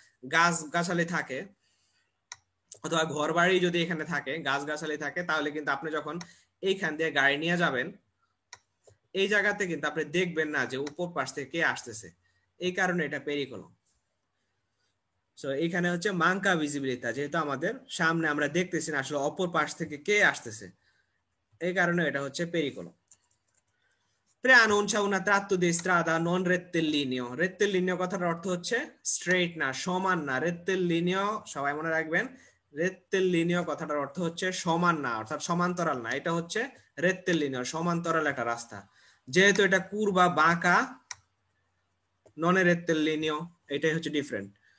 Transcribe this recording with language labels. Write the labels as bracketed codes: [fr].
[bn] গাছ গাছালি থাকে অথবা ঘর বাড়ি যদি এখানে থাকে, গাছ গাছালি থাকে, তাহলে কিন্তু আপনি যখন এইখান দিয়ে গাড়ি নিয়ে যাবেন, এই জায়গাতে কিন্তু আপনি দেখবেন না যে উপর পাশ থেকে কে আসতেছে, এই কারণে এটা পেরিকোলম। সো এখানে হচ্ছে [it] মাঙ্কা ভিজিবিলিতা, [bn] যেহেতু আমাদের সামনে আমরা দেখতেছি না আসলে অপর পাশ থেকে কে আসতেছে, এই কারণে এটা হচ্ছে পেরিকোলম। [it] Preannuncia una tratto di strada non rettilineo. [bn] Rettilineo কথাটার অর্থ হচ্ছে স্ট্রেইট না, সমান না। রেট্টিলিনিও সবাই মনে রাখবেন, রেট্টিলিনিও কথাটার অর্থ হচ্ছে সমান না, অর্থাৎ সমান্তরাল না। এটা হচ্ছে রেট্টিলিনিও, সমান্তরাল একটা রাস্তা। যেহেতু এটা কুরবা বাঁকা, নন রেট্টিলিনিও, এটাই হচ্ছে ডিফারেন্ট।